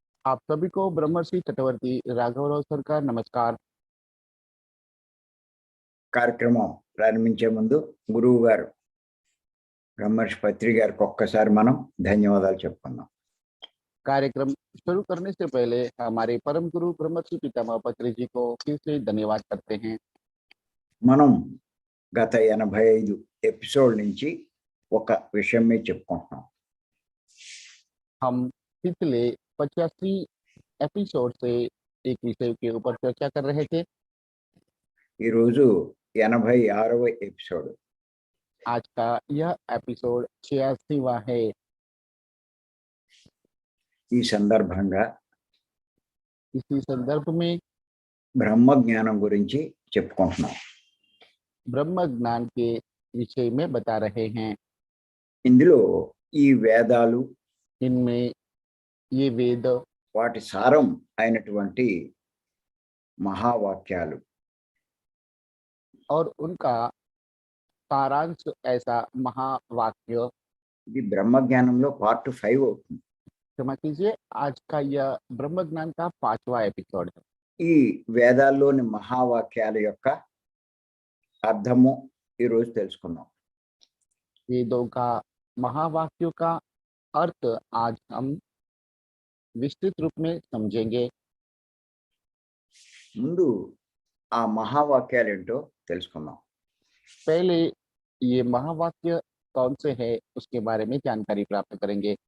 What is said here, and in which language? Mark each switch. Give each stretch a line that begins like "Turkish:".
Hindi: आप सभी को ब्रह्मर्षि चक्रवर्ती राघवराव सर का नमस्कार।
Telugu: కార్యక్రమం ప్రారంభించే ముందు గురువు గారు బ్రహ్మర్షి పత్రి గారికి ఒక్కసారి మనం ధన్యవాదాలు చెప్పుకుందాం.
Hindi: कार्यक्रम शुरू करने से पहले हमारे परम गुरु ब्रह्मर्षि पितामह पत्री जी को फिर से धन्यवाद करते हैं।
Telugu: మనం గత 85 ఎపిసోడ్ నుంచి ఒక విషయం మీద చెప్పుకుంటున్నాం.
Hindi: हम पिछले 85 एपिसोड से एक विषय के ऊपर चर्चा कर रहे थे।
Telugu: ఈరోజు 86వ ఎపిసోడ్.
Hindi: आज का यह एपिसोड 86वां है।
Telugu: ఈ సందర్భంగా
Hindi: इसी संदर्भ में
Telugu: బ్రహ్మ జ్ఞానం గురించి చెప్పుకుంటున్నాం.
Hindi: ब्रह्म ज्ञान के विषय में बता रहे हैं।
Telugu: ఇందులో ఈ వేదాలు,
Hindi: इनमें ये वेद
Telugu: వాటి సారం అయినటువంటి మహావాక్యాలు,
Hindi: और उनका सारांश ऐसा महावाक्य,
Telugu: ఇది బ్రహ్మ జ్ఞానంలో పార్ట్ 5 అవుతుంది.
Hindi: क्षमा कीजिए, आज का यह ब्रह्म ज्ञान का 5वां एपिसोड है।
Telugu: ఈ వేదాల్లోని మహావాక్యాల యొక్క అర్థము ఈరోజు తెలుసుకుందాం.
Hindi: वेदों का महावाक्यों का अर्थ आज हम विस्तृत रूप में समझेंगे।
Telugu: ముందు ఆ మహావాక్యాలు ఏంటో తెలుసుకుందాం.
Hindi: पहले ये महावाक्य कौन से है उसके बारे में जानकारी प्राप्त करेंगे।